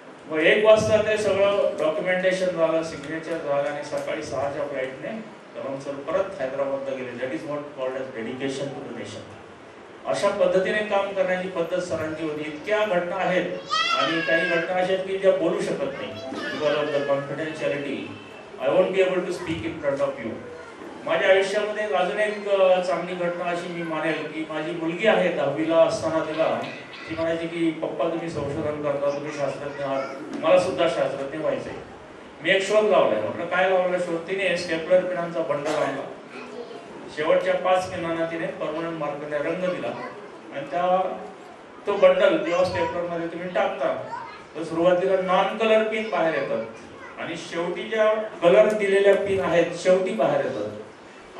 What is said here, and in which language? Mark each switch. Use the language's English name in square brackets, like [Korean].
[Marathi] मग 1 वाजता ते सगळं डॉक्युमेंटेशन झालं, सिग्नेचर झालं आणि सकाळी 6च्या फ्लाईटने कलाम सर परत हैदराबादला गेले. [English] That is what called as dedication to the nation. [Marathi] अशा पद्धतीने काम करण्याची पद्धत सरांची होती. इतक्या घटना आहेत आणि काही घटना अशा आहेत की ज्या बोलू शकत नाही [English] Because of the confidentiality. I won't be able to speak in front of you. [Marathi] माझ्या आयुष्यामध्ये अजून एक चांगली घटना अशी मी मानेल की माझी मुलगी आहे 10वीला असताना तिला ती म्हणायची की पप्पा तुम्ही संशोधन करता, तुम्ही शास्त्रज्ञ आहात, मला सुद्धा शास्त्रज्ञ व्हायचंय. मी एक शोध लावलाय. म्हटलं काय लावला शोध. तिने स्टेपलर पिनांचा बंडल आणला. शेवटच्या 5 पिनांना तिने परमनंट मार्करने रंग दिला आणि तो बंडल जेव्हा स्टेपलर मध्ये तुम्ही टाकता तर सुरुवातीला नॉन कलर पिन बाहेर येतात आणि शेवटी ज्या कलर दिलेल्या पिन आहेत शेवटी बाहेर येतात.